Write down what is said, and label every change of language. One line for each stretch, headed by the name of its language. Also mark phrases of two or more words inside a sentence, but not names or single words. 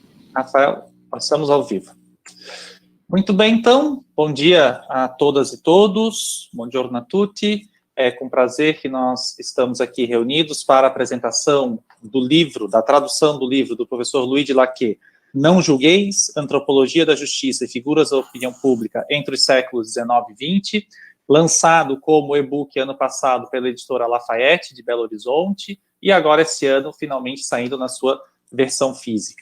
Portuguese: Rafael, passamos ao vivo. Muito bem, então, bom dia a todas e todos,
Italian: buongiorno a tutti.
Portuguese: É com prazer que nós estamos aqui reunidos para a apresentação do livro, da tradução do livro do professor Luigi Lacchè, Não Julgueis, Antropologia da Justiça e Figuras da Opinião Pública entre os séculos XIX e XX, lançado como e-book ano passado pela editora Lafayette, de Belo Horizonte, e agora esse ano finalmente saindo na sua versão física.